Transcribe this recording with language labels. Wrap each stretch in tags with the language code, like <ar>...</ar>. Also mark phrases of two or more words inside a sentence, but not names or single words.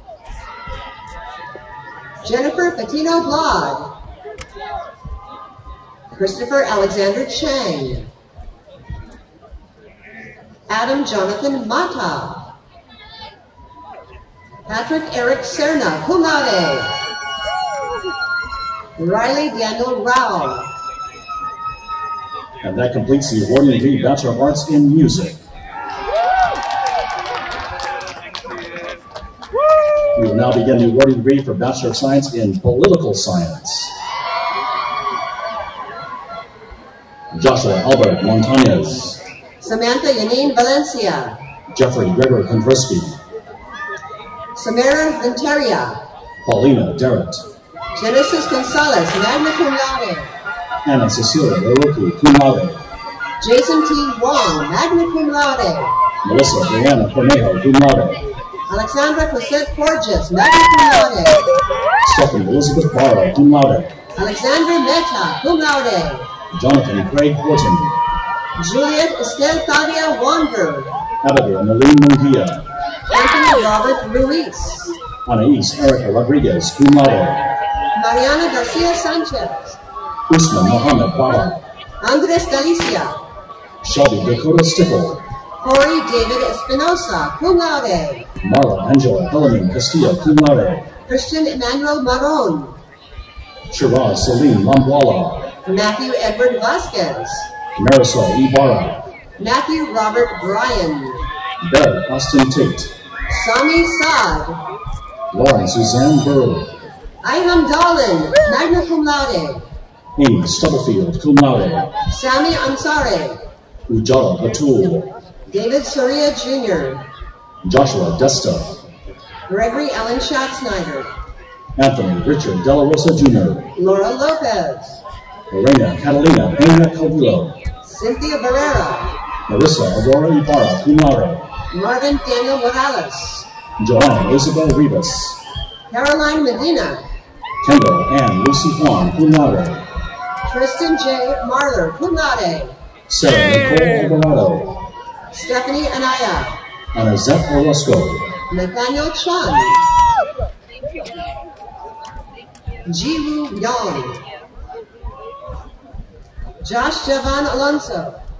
<en>Jennifer Fatino Blad. Christopher Alexander Chang. Adam Jonathan Mata. Patrick Eric Serna,</en> <la>cum laude.</la> <en>Riley Daniel Rao. And that completes the awarding degree Bachelor of Arts in Music. We will now begin the awarding degree for Bachelor of Science in Political Science. Joshua Albert Montañez. Samantha Yanine Valencia. Jeffrey Gregory Kondrowski. Samara Venteria. Paulina Derrett. Genesis Gonzalez,</en> <la>magna cum laude.</la> <en>Anna Cecilia Leroki,</en> <la>cum laude.</la> <en>Jason T. Wong,</en> <la>magna cum laude.</la> <en>Melissa Brianna Cornejo,</en> <la>cum laude.</la> <en>Alexandra Cosette Porges,</en> <la>magna cum laude.</la> <en>Stephanie Elizabeth Barra,</en> <la>cum laude.</la> <en>Alexandra Mehta,</en> <la>cum laude.</la> <en>Jonathan Craig Horton. Juliet Estelle Tavia Wander. Abigail Malene Munguia. Anthony Robert Ruiz. Anais Erica Rodriguez,</en> <la>cum laude.</la> <en>Mariana Garcia Sanchez. Usman Mohammed Bala. Andres Galicia. Shelby Dakota Stickle. Corey David Espinosa,</en> <la>cum laude.</la> <en>Marla Angela Helamin Castillo,</en> <la>cum laude.</la> <en>Christian Emmanuel Maron. Shiraz Celine Lambuala. Matthew Edward Vasquez. Marisol Ibarra. Matthew Robert Bryan. Barrett Austin Tate. Sami Saad. Lauren Suzanne Burrow. Ayham Dalin,</en> <la>magna cum laude.</la> <en>Amy Stubblefield,</en> <la>cum laude.</la> <en>Sami Ansari. Ujala Batul. David Soria Jr. Joshua Desta. Gregory Allen Schatzsnyder. Anthony Richard De La Rosa Jr. Laura Lopez. Lorena Catalina Peña Calvillo. Cynthia Barrera. Marissa Aurora Ibarra,</en> <la>cum laude.</la> <en>Marvin Daniel Morales. Joanna Isabel Rivas. Caroline Medina. Kendall Ann Lucy Juan,</en> <la>cum laude.</la> <en>Tristan J. Marler,</en> <la>cum laude.</la> <en>Sarah Nicole Alvarado. Stephanie Anaya. Anazette Orozco. Nathaniel Chun. Jiwoo Yang. Josh Javan Alonso.</en>